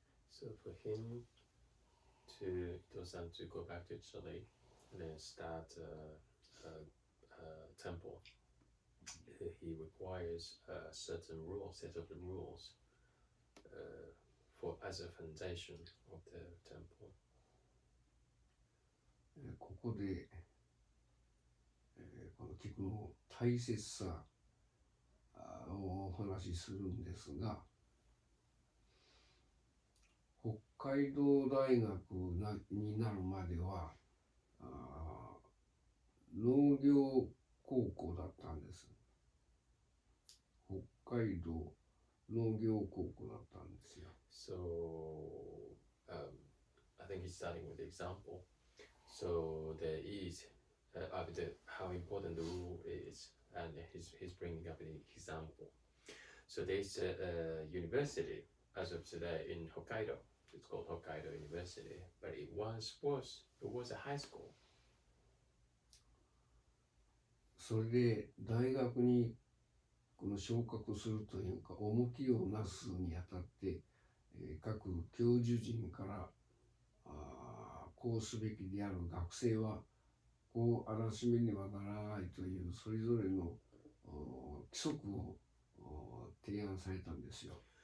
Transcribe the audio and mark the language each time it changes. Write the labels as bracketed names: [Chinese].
[English] So for him Ito-san to go back to Chile and then start a temple, he requires a certain set of rules as a foundation of the temple. [Japanese] ここで、この規矩の大切さをお話しするんですが、北海道大学になるまでは農業高校だったんです。北海道農業高校だったんですよ。 [English] So, I think he's starting with the example. So there is how important the rule is, and he's bringing up the example. So there's a university as of today in Hokkaido. It's called Hokkaido University, but it was a high school. [Japanese] それで大学にこの昇格するというか重きをなすにあたって、各教授陣からこうすべきである学生はこうあらしめねばならないというそれぞれの規則を提案されたんですよ。